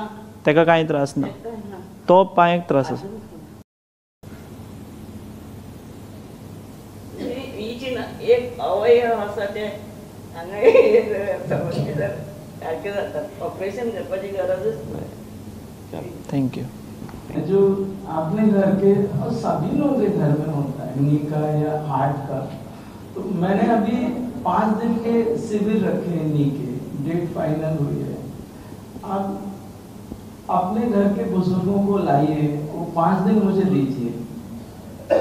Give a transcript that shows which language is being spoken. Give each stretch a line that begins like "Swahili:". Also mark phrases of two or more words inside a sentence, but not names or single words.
Konkani: ताका कांय त्रास ना, तो पांयाक त्रास आसा? एक अवयव आसा ते हांगा सारके जातात, ऑपरेशन करपाची गरजच ना। थँक्यू।
Hindi: जो अपने घर के और सभी लोग के घर में होता है नी का या हार्ट का, तो मैंने अभी 5 दिन के शिविर रखे हैं नी के, डेट फाइनल हुई है। आप अपने घर के बुजुर्गों को लाइए, वो 5 दिन मुझे दीजिए।